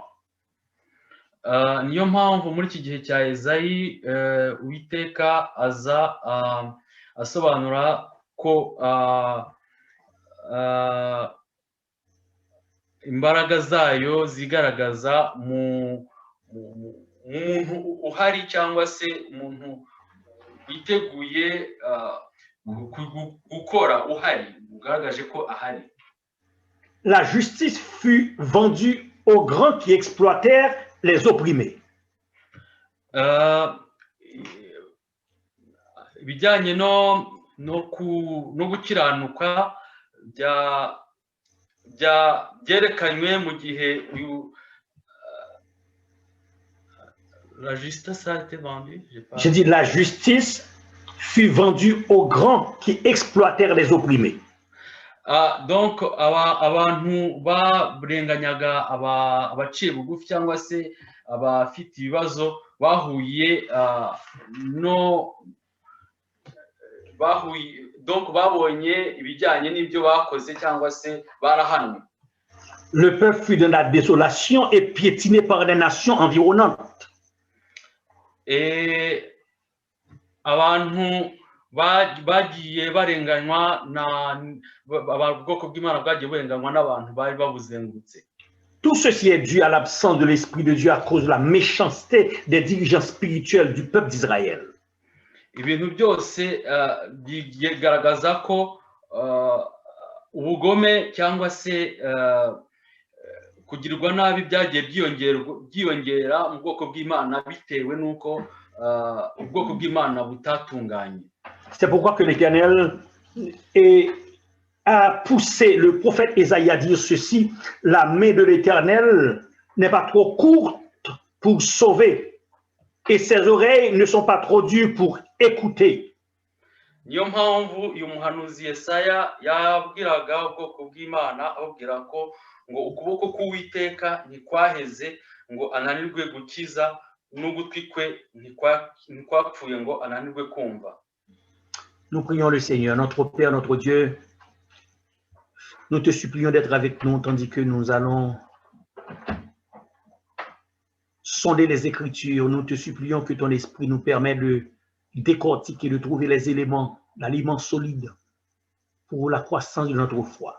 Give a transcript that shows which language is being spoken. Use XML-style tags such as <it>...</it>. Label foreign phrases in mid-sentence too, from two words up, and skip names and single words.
<rw>Niyo mpamvu muri iki gihe cya Ezayi Uwiteka aza asobanura ko imbaraga zayo zigaragaza mu muntu uhari cyangwa se umuntu witeguye gukora uhari, ugaragaje ko ahari.</rw> <fr>La justice fut vendue aux grands qui exploitèrent les opprimés.</fr> <rw>Ibijyanye no gukiranuka byerekanywe mu gihe</rw> <fr>la justice a été vendue. Je dis la justice fut vendue aux grands qui exploitèrent les opprimés.</fr> <rw>Donc abantu barenganyaga abaciye bugufi cyangwa se abafite ibibazo donc babonye ibijyanye n'ibyo bakoze cyangwa se barahanwe.</rw> <fr>Le peuple fut dans la désolation et piétiné par les nations environnantes.</fr> <rw>Et abantu bagiye barenganywa ubwoko bw'Imana bwagiye burenganywa n'abantu bari babuzengurutse.</rw> <fr>Tout ceci est dû à l'absence de l'Esprit de Dieu à cause de la méchanceté des dirigeants spirituels du peuple d'Israël.</fr> <rw>Ibintu byose bigaragaza ko ubugome cyangwa se kugirirwa nabi byagiye byiyongera mu bwoko bw'Imana bitewe n'uko ubwoko bw'Imana butatunganye.</rw> <fr>C'est pourquoi que l'Éternel a poussé le prophète Ésaïe à dire ceci: la main de l'Éternel n'est pas trop courte pour sauver, et ses oreilles ne sont pas trop dures pour écouter.</fr> <rw>Niyo mpamvu uyu muhanuzi Yesaya yabwiraga ubwoko bw'Imana ababwira ko ngo ukuboko k'Uwiteka ntikwaheze ngo ananirwe gukiza, n'ugutwi kwe ntikwapfuye ngo ananirwe kumva.</rw> <fr>Nous prions le Seigneur, notre Père, notre Dieu. Nous te supplions d'être avec nous tandis que nous allons sonder les Écritures. Nous te supplions que ton esprit nous permette de décortiquer, de trouver les éléments, l'aliment solide pour la croissance de notre foi.</fr>